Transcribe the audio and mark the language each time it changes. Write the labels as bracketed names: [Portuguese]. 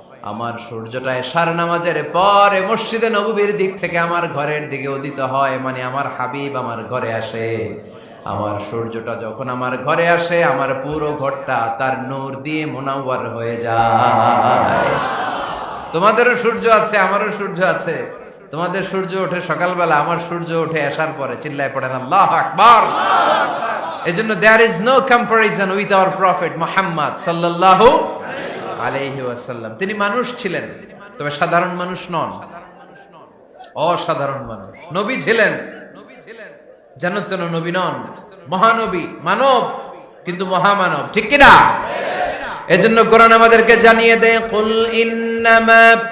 [Bangla] আমার সূর্যটা এশার নামাজের পরে মসজিদে নববীর দিক থেকে আমার ঘরের দিকে উদিত হয়, মানে আমার হাবিব আমার ঘরে আসে। আমার সূর্যটা যখন আমার ঘরে আসে, আমার পুরো ঘরটা তার নূর দিয়ে মুনাওয়ার হয়ে যায়। তোমাদেরও সূর্য আছে, আমারও সূর্য আছে। তোমাদের সূর্য ওঠে সকালবেলা, আমার সূর্য ওঠে আসার পরে। চিল্লায় পড়েন আল্লাহু আকবার। [English] এজন্য there is no comparison with our prophet Muhammad sallallahu আলাইহি ওয়াসাল্লাম। [Bangla] তিনি মানুষ ছিলেন, তবে সাধারণ মানুষ নন, অসাধারণ মানুষ। নবী ছিলেন, যেন তেন নবী নন, মহানবী, মানব কিন্তু মহামানব। ঠিক কিনা? এজন্য কোরআন আমাদেরকে জানিয়ে দেয়, কুল ইন্নামা